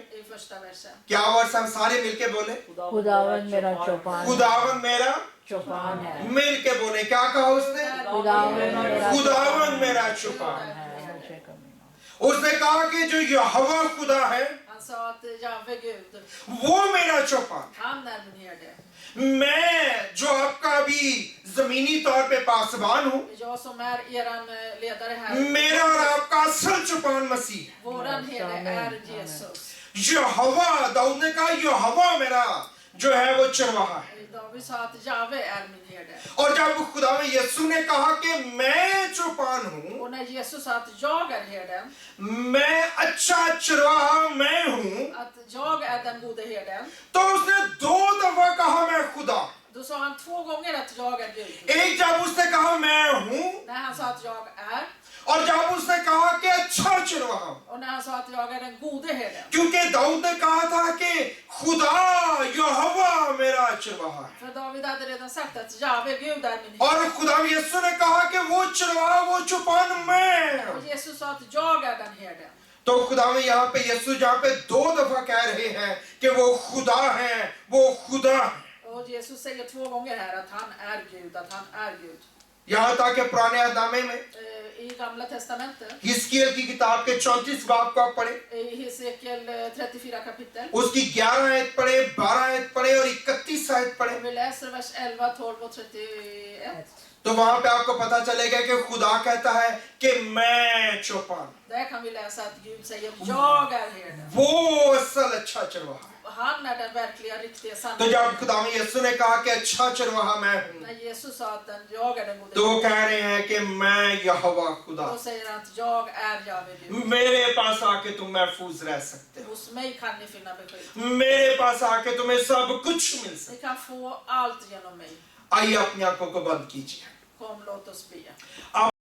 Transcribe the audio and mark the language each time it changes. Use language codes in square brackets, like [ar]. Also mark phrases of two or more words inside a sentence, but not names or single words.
[sv] i första versen. [ur] کیا ورش ہم سارے مل کے بولے, خداون میرا چوپان خداون میرا چوپان ہے. مل کے بولے۔ کیا کہا اس نے؟ خداون میرا چوپان ہے. اس نے کہا کہ جو یہوواہ خدا ہے [sv] Han sa att Jahve Gud, [ur] وہ میرا چوپان, [sv] han är min herde. [ur] میں جو آپ کا بھی زمینی طور پہ پاسبان ہوں, [sv] Jag som är eran ledare här. [ur] میرا اور آپ کا اصل چوپان مسیح ہے. [sv] Våran herde är Jesus. [ur] یہوواہ، داؤد نے کہا یہوواہ میرا جو ہے وہ چرواہا ہے. [sv] David sa att Jahve är min herde. [ur] اور جب خدا میں یسوع نے کہا کہ میں چوپان ہوں, [sv] Och när Jesus sa att jag är herden, [ur] میں اچھا چرواہا میں ہوں, [sv] att jag är den gode herden, [ur] تو اس نے 2 دفعہ کہا میں خدا. [sv] då sa han 2 gånger att jag är Gud. [ur] ایک جب اس نے کہا میں ہوں, [sv] När han sa att jag är, [ur] اور جب اس نے کہا کہ اچھا چرواہا ہوں. [sv] och när han sa att jag är den gode herden. [ur] کیونکہ داؤد نے کہا تھا کہ خدا یہوواہ میرا چرواہا ہے, [sv] För David hade redan sagt att Jahve Gud är min herde. [ur] اور خدا میں یسوع نے کہا کہ وہ چرواہا وہ چوپان میں ہوں. [sv] Och Jesus sa att jag är den herden. [ur] تو خدا میں یہاں پہ یسوع جہاں پہ 2 دفعہ کہہ رہے ہیں کہ وہ خدا ہے، وہ خدا ہے. [sv] Och Jesus säger 2 gånger här att han är Gud, att han är Gud. [ur] یہاں تک کہ پرانے عہدنامے میں [sv] I Gamla testamentet, [ur] حزقیاہ کی کتاب کے 34 باب کو آپ پڑھے, [sv] i Hesekiel 34 kapitel. [ur] اس کی 11 آیت پڑھے، 12 آیت پڑھے اور 31 آیت پڑھے, [sv] Vi läser vers 11, 12 och 31. [ur] تو وہاں پہ آپ کو پتا چلے گا کہ خدا کہتا ہے کہ میں چوپان, [sv] Där kan vi läsa att Gud säger jag är herden. [ur] وہ اصل اچھا چرواہا ہے. [sv] Han är den verkliga, riktiga [ur] तो [sv] sanningen. [ur] جب خدا میں یسوع نے کہا کہ اچھا چرواہا میں ہوں, [sv] När Jesus sa att jag är den gode [ur] تو وہ [sv] herden, [ur] کہہ رہے ہیں کہ میں یہوواہ خدا, [sv] då säger han att jag är Jahve Gud. [ur] میرے پاس آ کے تم محفوظ رہ سکتے ہو, [sv] Hos mig kan ni finna beskydd. [ur] میرے پاس آ کے تمہیں سب کچھ مل سکتا [sv] Ni kan få allt genom mig. [ur] है। آئیے اپنی آنکھوں کو بند کیجیے. [sv] Kom, låt oss be.